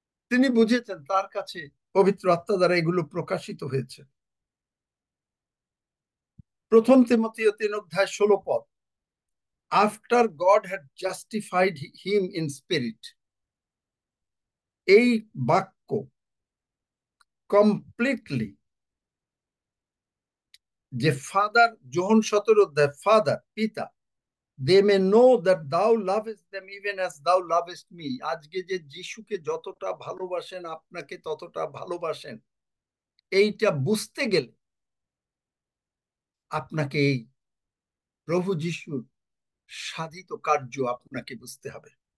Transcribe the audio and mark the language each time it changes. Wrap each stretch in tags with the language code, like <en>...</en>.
<bn>তিনি বুঝেছেন তার কাছে পবিত্র আত্মা দ্বারা এগুলো প্রকাশিত হয়েছে।</bn> <en>প্রথম তিমথিও 3:16 after God had justified him in spirit.</en> <bn>এই বাক্য কমপ্লিটলি যে ফাদার, যোহন 17 ফাদার, পিতা,</bn> <en>they may know that thou lovest them even as thou lovest me।</en> <bn>আজকে যে যিশুকে যতটা ভালোবাসেন আপনাকে ততটা ভালোবাসেন, এইটা বুঝতে গেলে আপনাকে এই প্রভু যিশুর সাধিত কার্য আপনাকে বুঝতে হবে।</bn>